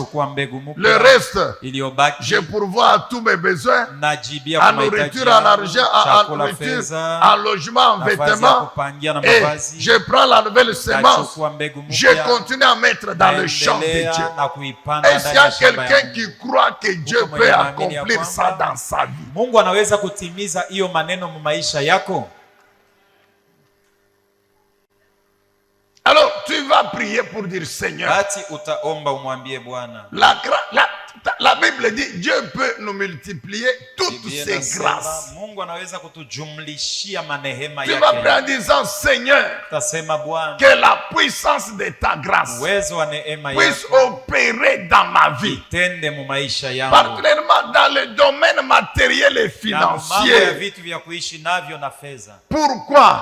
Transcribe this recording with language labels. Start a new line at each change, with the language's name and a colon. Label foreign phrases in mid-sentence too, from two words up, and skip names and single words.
French: Le reste, je pourvois à tous mes besoins, en nourriture, en argent, en nourriture, en logement, en vêtements, et je prends la nouvelle semence, je continue à mettre dans le champ de Dieu. Est-ce qu'il y a quelqu'un qui croit que Dieu peut accomplir ça dans sa vie?
Swahili: Mungu anaweza kutimiza hiyo maneno mu maisha yako?
French: Alors tu vas prier pour dire Seigneur.
Swahili: Basi utaomba umwambie Bwana.
French: La Bible dit Dieu peut nous multiplier toutes ses grâces.
Swahili: Mungu anaweza kutujumlishia manehema yake.
French: Tu vas prier en disant Seigneur, que la puissance de ta grâce puisse opérer dans ma vie. Particulièrement dans le domaine matériel et financier. Pourquoi?